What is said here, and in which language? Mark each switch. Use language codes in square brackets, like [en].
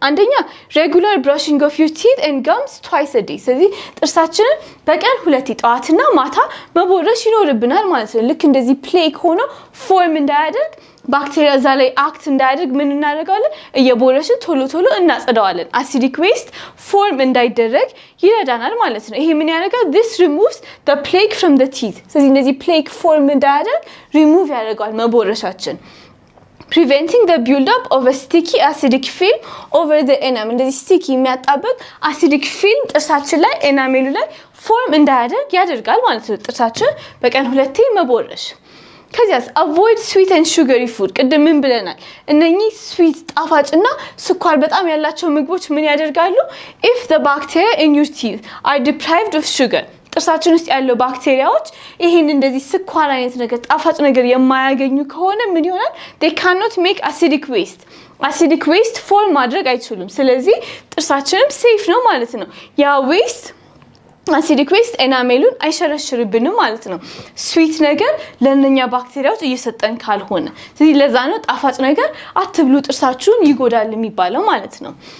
[am] አንደኛ [en] regular brushing of your teeth and gums twice a day [am] ስለዚህ ጥርሳችንን በቀን 2 ጠዋትና ማታ መቦረሽ ይኖርብናል ማለት ነው። ልክ እንደዚህ ፕሌክ ሆኖ ፎርም እንዳያደርግ ባክቴሪያ እዛ ላይ አክት እንዳያደርግ ምን እናደርጋለን? እየቦረሽን ቶሎ እናጸዳዋለን። አሲዲክ ዌስት ፎርም እንዳይደረግ ይረዳናል ማለት ነው። ይሄ ምን ያደርጋል? [en] this removes the plaque from the teeth [am] ስለዚህ እንደዚህ ፕሌክ ፎርም እንዳያደርግ ሪሙቭ ያደርጋል መቦረሻችን። [en] preventing the build up of a sticky acidic film over the enamel [am] እንደዚህ sticky የሚያጣበቅ acidic film ጥርሳችን ላይ ኤናሜሉ ላይ ፎርም እንዳያደርግ ያደርጋል ማለት ነው። ጥርሳችን በቀን 2 መቦረሽ። ከዚያስ [en] avoid sweet and sugary food [am] ቅድም ምን ብለናል? እነኚህ ስዊት ጣፋጭና ስኳር በጣም ያላቸው ምግቦች ምን ያደርጋሉ? [en] if the bacteria in your teeth are deprived of sugar [am] ጥርሳችን ውስጥ ያለው ባክቴሪያዎች ይሄን እንደዚህ ስኳር አይነት ነገር ጣፋጭ ነገር የማያገኙ ከሆነ ምን ይሆናል? [en] they cannot make acidic waste [am] form ማድረግ አይችሉም። ስለዚህ ጥርሳችንም ሴፍ ነው ማለት ነው። ያ ዌስት አሲዲክ ዌስት ኤናሜሉን አይሸረሽርብንም ማለት ነው። ስዊት ነገር ለነኛ ባክቴሪያዎች እየሰጠን ካልሆነ ስለዚህ ለዛ ነው ጣፋጭ ነገር አትብሉ ጥርሳችሁን ይጎዳል የሚባለው ማለት ነው።